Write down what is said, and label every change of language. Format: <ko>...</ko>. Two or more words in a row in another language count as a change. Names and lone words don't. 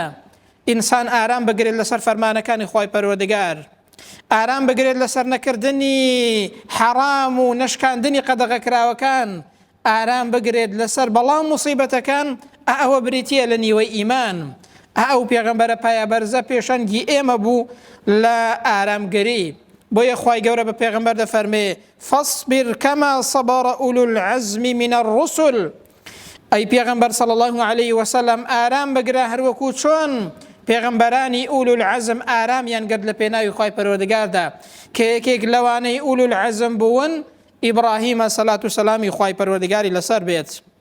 <ckb>ئینسان ئارام بگرێت لەسەر فەرمانەکانی خوای پەروەردگار، ئارام بگرێت لەسەر نەکردنی حەرام و نەشکاندنی قەدەغەکراوەکان، ئارام بگرێت لەسەر بەڵام موسیبەتەکان، ئەوە بریتیە لە نیوەی ئیمان. ئەو پێغەمبەرە پایابەرزە پێشەنگی ئێمە بوو لە ئارامگەری. بۆیە خوای گەورە بە پێغەمبەر دەفەرمێ</ckb> <ar>فاصبر كما صبر أولو العزم من الرسل.</ar> <ckb>ئەی پێغەمبەر</ckb> <ar>صلی الله عليه وسلم</ar> <ckb>ئارام بگرە هەروەکو چۆن پێغەمبەرانی</ckb> <ar>ئولو العزم</ar> <ckb>ئارامیان گرت لە پێناوی خوای پەروەردگاردا کە یەکێک لەوانەی</ckb> <ar>ئولو العزم</ar> <ckb>بوون ئیبراهیمە سەلات و سەلامی خوای پەروەردگاری لەسەر بێت.</ckb>